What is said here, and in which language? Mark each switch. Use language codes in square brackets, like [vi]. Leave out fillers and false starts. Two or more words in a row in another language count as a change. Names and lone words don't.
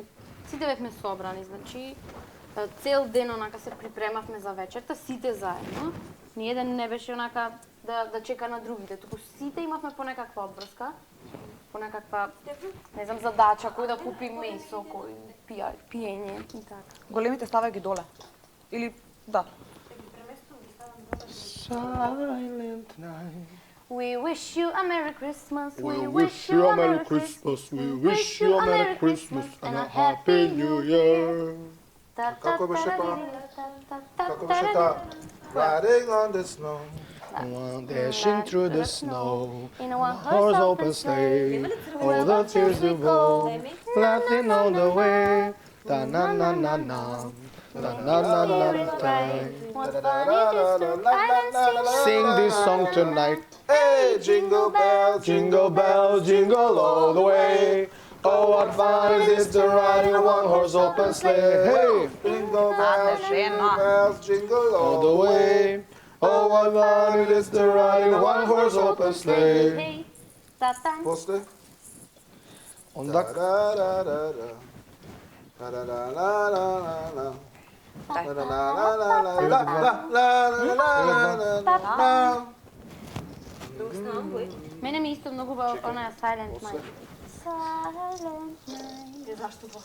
[mk] Сите бевме собрани, значи цел ден онака се припремавме за вечерта, сите заедно. Ниеден не беше онака да чека на другите, туку сите имавме по некаква обврска, по некаква, не знам, задача, кој да купи месо, кој пиење и така. Големите ставај ги доле. Или, да. [en] Silent night. We wish you a Merry Christmas, We wish you a Merry Christmas, we wish you a Merry Christmas and a Happy New Year. [mk] Како беше тоа? Како беше тоа? [en] Riding on the snow. Dashing through the snow, in a one-horse open sleigh, all the tears do go, laughing on the way. Da na na na na, da na na na na. Sing this song tonight. Hey, jingle bells, Jingle bells, jingle all the way. Oh, what fun it is to ride in a one-horse open sleigh. Hey, jingle bells, jingle bells, jingle all the way. Oh, what fun it is to ride in a one-horse open sleigh. Hey, ta-ta. [mk] После? Onda Мене ми исто многу она [en] Silent Night. Silent Night. [mk] Зашто го?